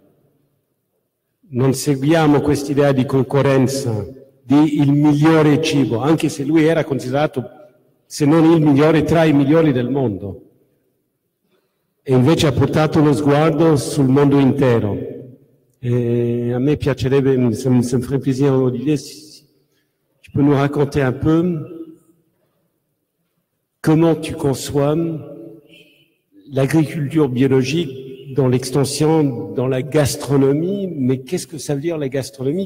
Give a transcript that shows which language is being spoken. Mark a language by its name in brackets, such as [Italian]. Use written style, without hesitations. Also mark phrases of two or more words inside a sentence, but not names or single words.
[Italian] Non seguiamo quest'idea di concorrenza, di il migliore cibo, anche se lui era considerato, se non il migliore, tra i migliori del mondo. E invece ha portato lo sguardo sul mondo intero. Et a me piacerebbe, [French] ça me ferait plaisir, Olivier, si tu peux nous raconter un peu comment tu conçois l'agriculture biologique dans l'extension, dans la gastronomie, mais qu'est-ce que ça veut dire la gastronomie?